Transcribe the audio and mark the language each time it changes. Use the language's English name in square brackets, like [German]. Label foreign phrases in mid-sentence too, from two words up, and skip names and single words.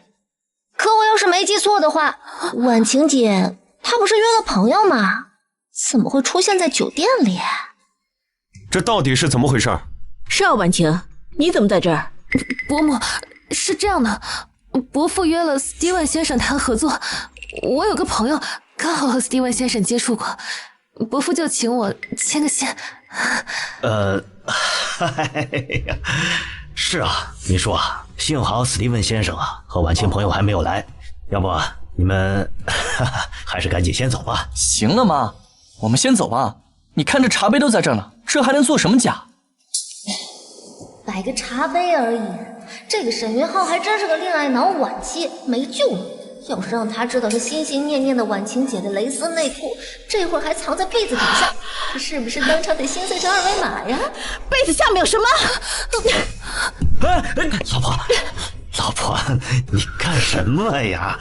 [Chinese] 可我要是沒記錯的話，婉晴姐她不是約了朋友嗎？怎麼會出現在酒店裡？這到底是怎麼回事？是啊，婉晴，你怎麼在這兒？伯母，是這樣的，伯父約了斯蒂文先生談合作，我有個朋友剛好和斯蒂文先生接觸過，伯父就請我牽個線。是啊，你說幸好斯蒂文先生和婉晴朋友還沒有來，要不你們還是趕緊先走吧。行了媽，我們先走吧。你看這茶杯都在這呢，這還能做什麼假？擺個茶杯而已，這個沈雲浩還真是個戀愛腦晚期，沒救了。要是讓他知道這心心念念的婉晴姐的蕾絲內褲，這會兒還藏在被子底下，這是不是當場得心碎成二維碼呀？被子下面有什麼？老婆，你幹什麼呀？